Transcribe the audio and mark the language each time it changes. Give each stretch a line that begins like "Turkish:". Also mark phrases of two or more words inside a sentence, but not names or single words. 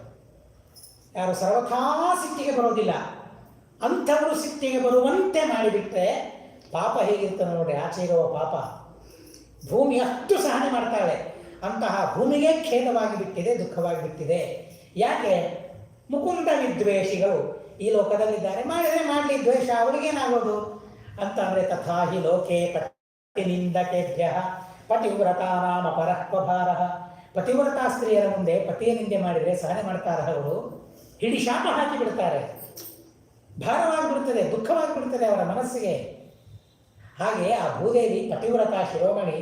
Kannada: ಯಾರು ಸರ್ವಥಾ ಸಿಟ್ಟಿಗೆ ಬರೋದಿಲ್ಲ, ಅಂಥವರು ಸಿಟ್ಟಿಗೆ ಬರುವಂತೆ ಮಾಡಿಬಿಟ್ರೆ ಪಾಪ ಹೇಗಿರ್ತದೆ ನೋಡಿ. ಆಚೆ ಇರುವ ಪಾಪ ಭೂಮಿ ಅಷ್ಟು ಸಹನೆ ಮಾಡ್ತಾಳೆ. ಅಂತಹ ಭೂಮಿಗೆ ಖೇದವಾಗಿ ಬಿಟ್ಟಿದೆ, ದುಃಖವಾಗಿ ಬಿಟ್ಟಿದೆ. ಯಾಕೆ? ಮುಕುಂದ ವಿದ್ವೇಷಿಗಳು ಈ ಲೋಕದಲ್ಲಿದ್ದಾರೆ. ಮಾಡಿದರೆ ಮಾಡಲಿ, ದ್ವೇಷ ಅವಳಿಗೇನಾಗೋದು ಅಂತ ಅಂದರೆ
Sanskrit: ತಥಾ ಹಿ ಲೋಕೆ ಪತಿನಿಂದಕೇಭ್ಯ ಪತಿವ್ರತಾನಾಮ ಪರಃ.
Kannada: ಪತಿವ್ರತಾ ಸ್ತ್ರೀಯರ ಮುಂದೆ ಪತಿಯ ನಿಂದೆ ಮಾಡಿದರೆ ಸಹನೆ ಮಾಡ್ತಾರ ಅವರು, ಹಿಡಿ ಶಾಪ ಹಾಕಿ ಬಿಡ್ತಾರೆ. ಭಾರವಾಗಿಬಿಡ್ತದೆ, ದುಃಖವಾಗಿಬಿಡ್ತದೆ ಅವರ ಮನಸ್ಸಿಗೆ. ಹಾಗೆ ಆ ಭೂದೇವಿ ಪತಿವ್ರತಾ ಶಿರೋಮಣಿ.